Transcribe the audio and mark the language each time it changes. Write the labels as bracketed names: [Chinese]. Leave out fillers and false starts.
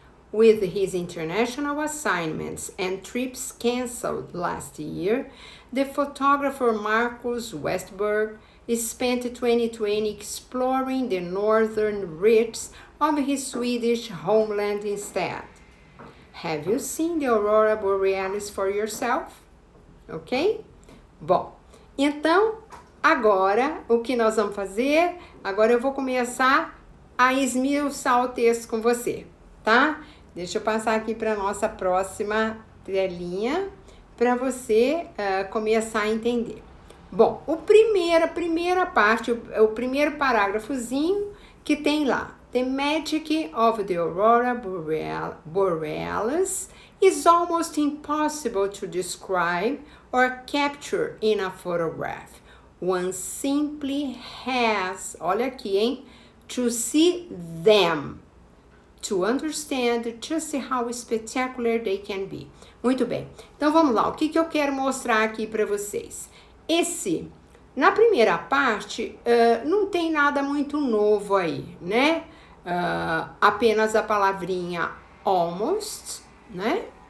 [English] With his international assignments and trips cancelled last year, the photographer Marcus Westberg spent 2020 exploring the northern reaches of his Swedish homeland instead. Have you seen the aurora borealis for yourself? Ok? [Portuguese] Bom, então, agora, o que nós vamos fazer? Agora eu vou começar a esmiuçar o texto com você, tá? Deixa eu passar aqui para a nossa próxima telinha, para você começar a entender. Bom, a primeira parte, o primeiro parágrafozinho que tem lá. [English] The magic of the aurora borealis is almost impossible to describe or capture in a photograph. One simply has, [Portuguese] olha aqui, hein? [English] To see them, to understand just how spectacular they can be. [Portuguese] Muito bem, então vamos lá, o que eu quero mostrar aqui para vocês? Na primeira parte, não tem nada muito novo aí, né? Apenas a palavrinha almost, né?